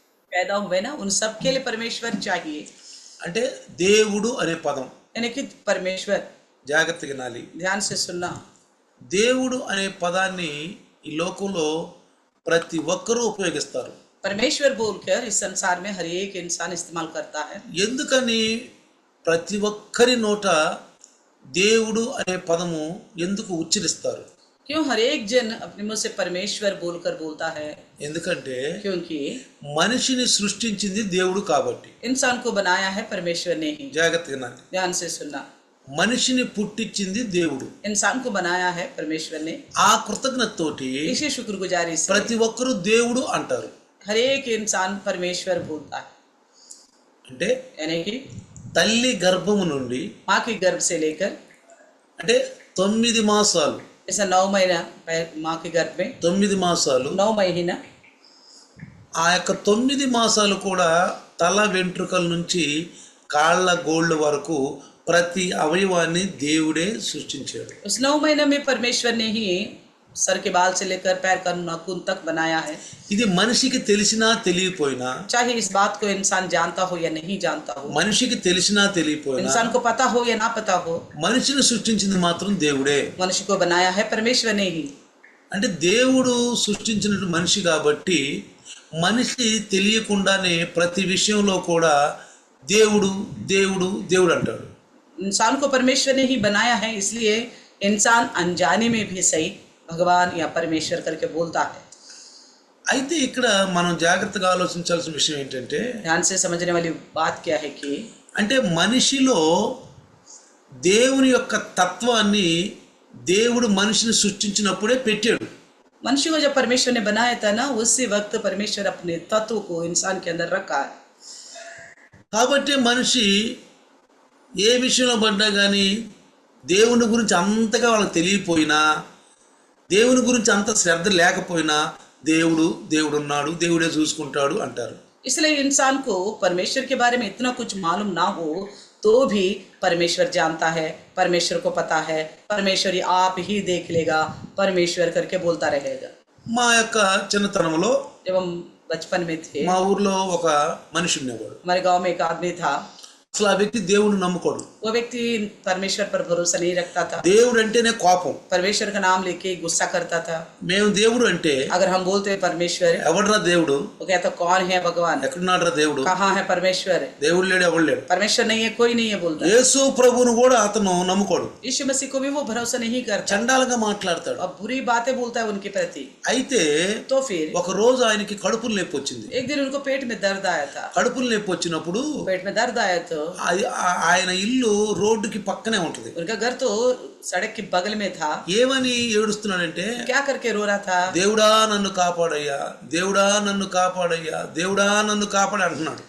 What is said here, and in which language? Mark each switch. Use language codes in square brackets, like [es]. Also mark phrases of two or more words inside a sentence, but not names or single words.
[hi] पैदा हुए ना, उन सब के लिए परमेश्वर चाहिए। [te] అంటే దేవుడు అనే పదం [hi] यानी कि परमेश्वर, [te] జాగ్రత్తగా వినాలి. [hi] ध्यान से सुनना। [te] దేవుడు అనే పదాన్ని ఈ లోకంలో ప్రతి ఒక్కరూ ఉపయోగిస్తారు. [hi] परमेश्वर बोलकर इस संसार में हर एक इंसान इस्तेमाल करता है। [te] ఎందుకని ప్రతి ఒక్కరి నోట దేవుడు అనే పదము ఎందుకు ఉచ్చరిస్తారు? [hi] क्यों हर एक जन अपने मुंह से परमेश्वर बोलकर बोलता है? [te] ఎందుకంటే [hi] क्योंकि [te] మనిషిని సృష్టించింది దేవుడు కాబట్టి. [hi] इंसान को बनाया है परमेश्वर ने ही। [te] జాగ్రత్తగా వినాలి. [hi] ध्यान से सुनना। [te] మనిషిని పుట్టించింది దేవుడు. [hi] इंसान को बनाया है परमेश्वर ने। [te] ఆ కృతజ్ఞతతోటి [hi] इसी शुक्रगुजारी से [te] ప్రతి ఒక్కరూ దేవుడు అంటారు. [hi] हर एक इंसान परमेश्वर बोलता है। [te] అంటే [hi] यानी कि [te] తల్లి గర్భము నుండి [hi] माँ के गर्भ से लेकर, [te] అంటే 9 మాసాలు, [hi] ऐसा 9 महीना माँ के गर्भ में, [te] 9 మాసాలు [hi] 9 महीना, [te] ఆ యొక్క 9 మాసాలు కూడా తల వెంట్రుకల నుంచి కాళ్ళ గోళ్ళ వరకు ప్రతి అవయవాన్ని దేవుడే సృష్టించాడు. [hi] उस 9 महीने में परमेश्वर ने ही सर के बाल से लेकर पैर का नाखून तक बनाया है। [te] ఇది మనిషికి తెలిసినా తెలియపోయినా, [hi] चाहे इस बात को इंसान जानता हो या नहीं जानता हो, [te] మనిషికి తెలిసినా తెలియపోయినా, [hi] इंसान को पता हो या ना पता हो, [te] మనిషిని సృష్టించింది మాత్రం దేవుడే. [hi] मनुष्य को बनाया है परमेश्वर ने ही। [te] అంటే దేవుడు సృష్టించిన మనిషి కాబట్టి మనిషి తెలియకుండానే ప్రతి విషయంలో కూడా దేవుడు దేవుడు దేవుడు అంటాడు. [hi] इंसान को परमेश्वर ने ही बनाया है, इसलिए इंसान अनजाने में भी सही भगवान या परमेश्वर करके बोलता है। [te] అయితే ఇక్కడ మనం జాగ్రత్తగా ఆలోచించాల్సిన విషయం ఏంటంటే, [hi] ध्यान से समझने वाली बात क्या है कि [te] అంటే మనిషిలో దేవుని యొక్క తత్వాన్ని దేవుడు మనిషిని సృష్టించినప్పుడే పెట్టాడు. [hi] मनुष्य को जब परमेश्वर ने बनाया था ना, उसी वक्त परमेश्वर अपने तत्व को इंसान के अंदर रखा है। [te] కాబట్టి మనిషి ఏ విషయంలో పడ్డా కానీ దేవుని గురించి అంతగా వాళ్ళకి తెలియపోయినా, దేవుని గురించి అంత శ్రద్ధ లేకపోయినా దేవుడు దేవుడు ఉన్నాడు, దేవుడే చూసుకుంటాడు అంటారు. [hi] इसलिए इंसान को परमेश्वर के बारे में इतना कुछ मालूम ना हो तो भी परमेश्वर जानता है, परमेश्वर को पता है, परमेश्वर ये आप ही देख लेगा, परमेश्वर करके बोलता रहेगा। [te] మా యొక్క చిన్నతనంలో [hi] जब हम बचपन में थे, [te] మా ఊర్లో ఒక మనిషి ఉండేవాడు. [hi] हमारे गांव में एक आदमी था। [te] అసలు ఆ వ్యక్తి దేవుడిని నమ్ముకోడు. [hi] वो व्यक्ति परमेश्वर पर भरोसा नहीं रखता था। [te] దేవుడు అంటేనే కోపం. [hi] परमेश्वर का नाम लेके गुस्सा करता था। [te] మేము దేవుడు అంటే [hi] अगर हम बोलते हैं परमेश्वर, [te] ఎవడ్రా దేవుడు, [hi] वो कहता कौन है भगवान, [te] ఎక్కడున్నాడురా దేవుడు, [hi] कहाँ है परमेश्वर, [te] దేవుడు లేడు, ఎవడు లేడు. [hi] परमेश्वर नहीं है, कोई नहीं है बोलता। [te] యేసు ప్రభువును కూడా అతను నమ్ముకోడు. [hi] यीशु मसीह को भी वो भरोसा नहीं करता [te] చండాలంగా మాట్లాడతాడు. [hi] और बुरी बातें बोलता है उनके प्रति। [te] అయితే [hi] तो फिर [te] ఒక రోజు ఆయనకి కడుపులు నొప్పి వచ్చింది. [hi] एक दिन उनको पेट में दर्द आया था। [te] కడుపులు నొప్పి వచ్చినప్పుడు [hi] पेट में दर्द आया तो [te] ఆయన ఇల్లు రోడ్డుకి పక్కనే ఉంటది. [hi] उनका घर तो सड़क के बगल में था। [te] ఏమని ఏడుస్తున్నాడంటే, [hi] क्या करके रो रहा था? [te] దేవుడా నన్ను కాపాడయ్యా, దేవుడా నన్ను కాపాడయ్యా, దేవుడా నన్ను కాపాడు అంటున్నాడు.